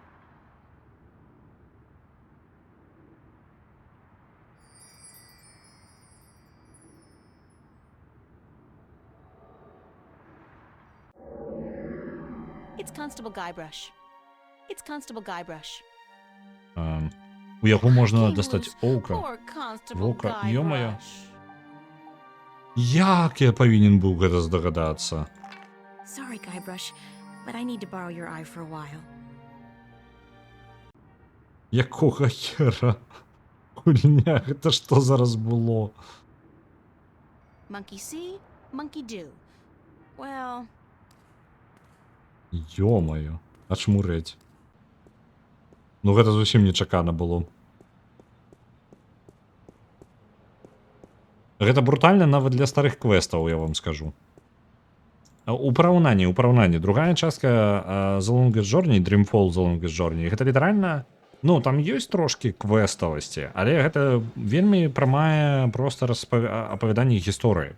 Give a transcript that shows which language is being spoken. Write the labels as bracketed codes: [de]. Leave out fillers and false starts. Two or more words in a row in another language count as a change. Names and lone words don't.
[en] It's Constable Guybrush. It's Constable Guybrush. [be] У яго можна [en] King [be] дастаць [en] loose. [be] оўка. [en] Poor Constable [be] Вока, ё-моё. [en] Guybrush. [be] Як я павінен быў гэта здагадацца? [en] Sorry, Guybrush, but I need to borrow your eye for a while. [be] Якога хера? Гульня, гэта што зараз было? [en] Monkey see, monkey do. Well, [be] Ё-маё, ачмурэць. Ну гэта зусім нечакана было. Гэта брутальна нават для старых квестаў, я вам скажу. У параўнанні. Другая частка The Longest Journey, Dreamfall The Longest Journey, гэта літаральна, ну, там ёсць трошкі квеставасці, але гэта вельмі прамае проста апавяданне гісторыі.